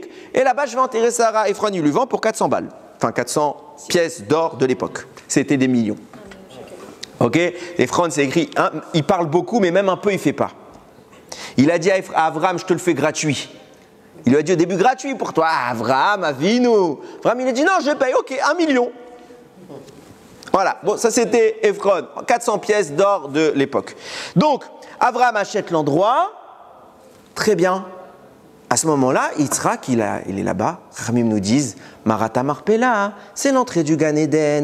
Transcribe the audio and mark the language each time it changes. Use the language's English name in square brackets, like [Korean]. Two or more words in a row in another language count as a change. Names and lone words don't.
[French] Et là-bas, je vais enterrer Sarah. Ephron, il lui vend pour 400 balles. Enfin, 400 pièces d'or de l'époque. C'était des millions. Ok, Ephron, c'est écrit, hein, il parle beaucoup, mais même un peu, il ne fait pas. Il a dit à Avram, je te le fais gratuit. Il lui a dit au début, gratuit pour toi. Avram, Avinu. Avram, il a dit, non, je paye, ok, 1 million. Voilà, bon, ça c'était Ephron, 400 pièces d'or de l'époque. Donc, Avram achète l'endroit, très bien. À ce moment-là, Yitzhak, il est là-bas. Ramim nous disent, Marata Marpella, c'est l'entrée du Gan Eden.